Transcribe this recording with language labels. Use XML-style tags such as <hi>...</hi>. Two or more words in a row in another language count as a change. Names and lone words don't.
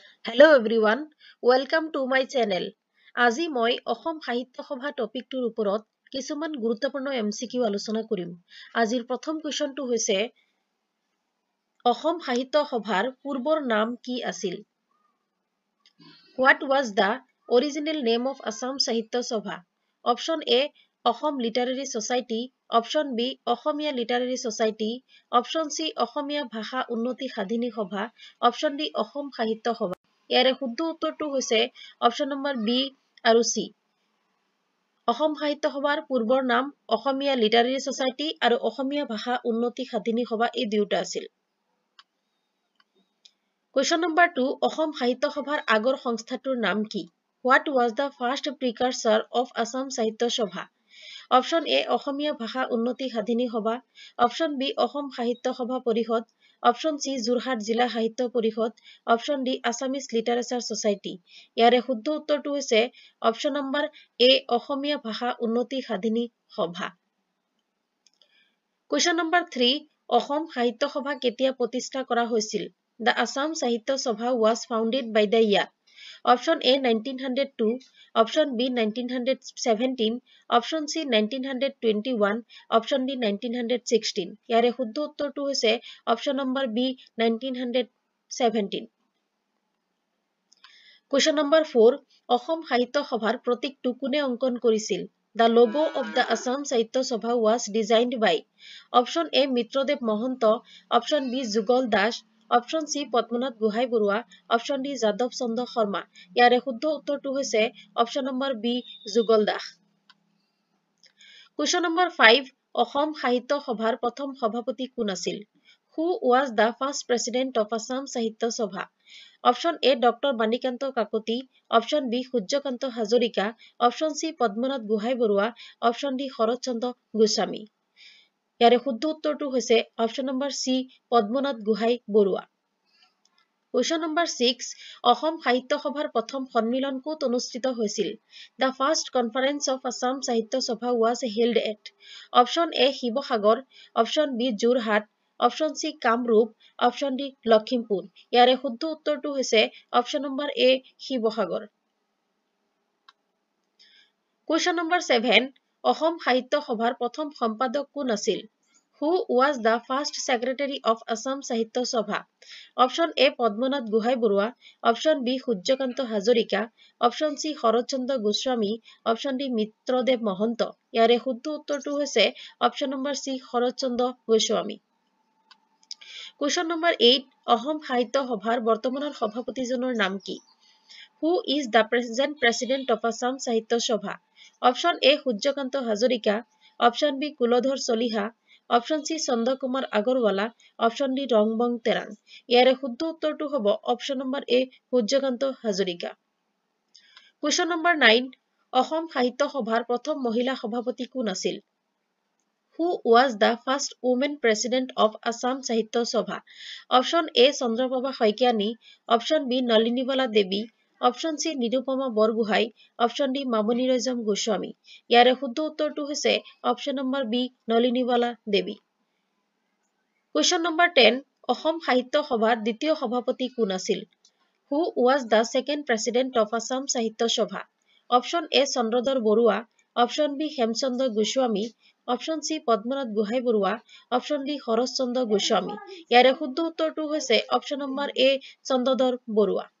<en>Hello everyone, welcome to my channel.</en> <as>আজি মই অসম সাহিত্য সভা টপিকটোৰ ওপৰত কিছুমান গুৰুত্বপূৰ্ণ MCQ আলোচনা কৰিম। আজিৰ প্ৰথম কুৱেশ্যনটো হৈছে অসম সাহিত্য সভাৰ পূৰ্বৰ নাম কি আছিল?</as> <en>What was the original name of Assam Sahitya Sabha? Option A, Assam Literary Society. Option B, Assamia Literary Society. Option C, Assamia Bhasha Unnoti Sadhini Sabha. Option D, Assam Sahitya Sabha.</en> <as>ইয়াৰে শুদ্ধ উত্তৰটো হৈছে</as> <en>option number B</en> <as>আৰু চি। অসম সাহিত্য সভাৰ পূৰ্বৰ নাম অসমীয়া লিটাৰেৰী ছচাইটি আৰু অসমীয়া ভাষা উন্নতি সাধিনী সভা এই দুয়োটা আছিল।</as> <en>question number</en> <as>2, অসম সাহিত্য সভাৰ আগৰ সংস্থাটোৰ নাম কি?</as> <en>What was the first precursor of Assam Sahitya Sabha? option A</en> <as>অসমীয়া ভাষা উন্নতি সাধিনী সভা,</as> <en>option B</en> <as>অসম সাহিত্য সভা পৰিষদ,</as> <en>option C</en> <as>যোৰহাট জিলা সাহিত্য পৰিষদ,</as> <en>option D</en> <as>আছামিজ লিটাৰেচাৰ ছচাইটি। ইয়াৰে শুদ্ধ উত্তৰটো হৈছে</as> <en>option number A</en> <as>অসমীয়া ভাষা উন্নতি সাধিনী সভা।</as> <en>question number</en> <as>3, অসম সাহিত্য সভা কেতিয়া প্ৰতিষ্ঠা কৰা হৈছিল?</as> <en>The Assam Sahitya Sabha was founded by the year. Option A 1902, Option B 1917, Option C 1921, Option D 1916.</en> <as>ইয়াৰে শুদ্ধ উত্তৰটো হৈছে</as> <en>option number B</en> <as>1917।</as> <en>question number</en> <as>4, অসম সাহিত্য সভাৰ প্ৰতীকটো কোনে অংকন কৰিছিল?</as> <en>The logo of the Assam Sahitya Sabha was designed by Option A মিত্ৰদেৱ মহন্ত, Option B যুগল দাস, option C পদ্মনাথ গোহাঁই বৰুৱা, option D যাদৱ চন্দ্ৰ শৰ্মা।</en> <as>ইয়াৰে শুদ্ধ উত্তৰটো হৈছে</as> <en>option number B</en> <as>যুগল দাস।</as> <en>question number</en> <as>5, অসম সাহিত্য সভাৰ প্ৰথম সভাপতি কোন আছিল?</as> <en>Who was the first president of Assam Sahitya Sabha? option A</en> <as>ডক্টৰ বাণীকান্ত কাকতি,</as> <en>option B</en> <as>সূৰ্যকান্ত হাজৰিকা,</as> <en>option C</en> <as>পদ্মনাথ গোহাঁই বৰুৱা,</as> <en>option D</en> <as>শৰৎ চন্দ্ৰ গোস্বামী। ইয়াৰে শুদ্ধ উত্তৰটো হৈছে</as> <en>option number C</en> <as>পদ্মনাথ গোহাঁই বৰুৱা।</as> <en>question number</en> <as>6, অসম সাহিত্য সভাৰ প্ৰথম সন্মিলন ক'ত অনুষ্ঠিত হৈছিল?</as> <en>The first conference of Assam Sahitya Sabha was held at option A শিৱসাগৰ, option B যোৰহাট, option C কামৰূপ, option D লখিমপুৰ।</en> <as>ইয়াৰে শুদ্ধ উত্তৰটো হৈছে</as> <en>option number A</en> <as>শিৱসাগৰ।</as> <en>question number</en> <as>7, অসম সাহিত্য সভাৰ প্ৰথম সম্পাদক কোন আছিল?</as> <en>Who was the first secretary of Assam Sahitya Sabha? option A</en> <as>পদ্মনাথ গোহাঁই বৰুৱা,</as> <en>option B</en> <as>সূৰ্যকান্ত হাজৰিকা,</as> <en>option C</en> <as>শৰৎ চন্দ্ৰ গোস্বামী,</as> <en>option D</en> <as>মিত্ৰদেৱ মহন্ত। ইয়াৰে শুদ্ধ উত্তৰটো হৈছে</as> <en>option number C</en> <as>শৰৎ চন্দ্ৰ গোস্বামী।</as> <en>question number</en> <as>8, অসম সাহিত্য সভাৰ বৰ্তমানৰ সভাপতিজনৰ নাম কি?</as> <en>Who is the present president of Assam Sahitya Sabha? option A</en> <as>সূৰ্যকান্ত হাজৰিকা,</as> <en>option B</en> <as>কুলধৰ চলিহা,</as> <en>option C</en> <as>চন্দ্ৰ কুমাৰ আগৰৱালা,</as> <en>option D</en> <as>ৰংবং তেৰাং। ইয়াৰে শুদ্ধ উত্তৰটো হ'ব</as> <en>option number A</en> <as>সূৰ্যকান্ত হাজৰিকা।</as> <en>question number</en> <as>9, অসম সাহিত্য সভাৰ প্ৰথম মহিলা সভাপতি কোন আছিল?</as> <en>Who was the first woman president of Assam Sahitya Sabha? option A</en> <as>চন্দ্ৰপ্ৰভা শইকীয়ানী,</as> <en>option B</en> <as>নলিনীবালা দেৱী,</as> <en>option C</en> <as>নিৰুপমা বৰগোহাঁই,</as> <en>option D</en> <as>মামণি ৰয়ছম গোস্বামী। ইয়াৰে শুদ্ধ উত্তৰটো হৈছে</as> <en>option number B</en> <as>নলিনীবালা দেৱী।</as> <en>question number</en> <as>10, অসম সাহিত্য সভাৰ দ্বিতীয় সভাপতি কোন আছিল?</as> <en>Who was the second president of Assam Sahitya Sabha? option A</en> <as>চন্দ্ৰধৰ বৰুৱা,</as> <en>option B</en> <as>হেমচন্দ্ৰ গোস্বামী,</as> <en>option C</en> <as>পদ্মনাথ গোহাঁই বৰুৱা,</as> <en>option D</en> <as>শৰৎ চন্দ্ৰ গোস্বামী। ইয়াৰে শুদ্ধ উত্তৰটো হৈছে</as> <en>option number A</en> <as>চন্দ্ৰধৰ বৰুৱা।</as>